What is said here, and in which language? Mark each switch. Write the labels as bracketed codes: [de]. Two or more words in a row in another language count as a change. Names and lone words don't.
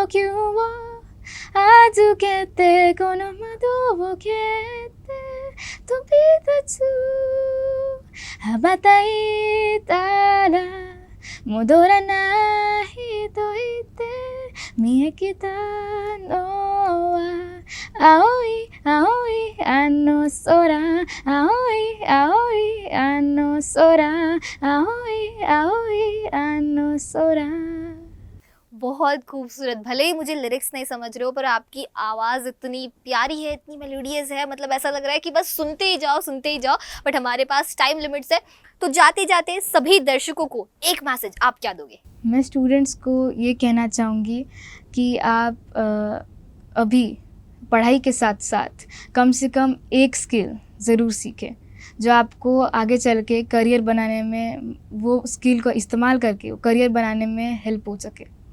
[ja] 吸を預けてこの窓を蹴って飛び立つ羽ばたいたら戻らないと言って見えきたのは青い青いあの空青い青いあの空青い青いあの空 [hi] बहुत खूबसूरत। भले ही मुझे लिरिक्स नहीं समझ रहे हो, पर आपकी आवाज़ इतनी प्यारी है, इतनी मेलोडियस है, मतलब ऐसा लग रहा है कि बस सुनते ही जाओ सुनते ही जाओ। बट हमारे पास [en] time limits [hi] है, तो जाते जाते सभी दर्शकों को एक मैसेज आप क्या दोगे? मैं स्टूडेंट्स को ये कहना चाहूँगी कि आप अभी पढ़ाई के साथ साथ कम से कम एक स्किल ज़रूर सीखें जो आपको आगे चल के करियर बनाने में वो स्किल को इस्तेमाल करके करियर बनाने में हेल्प हो सके।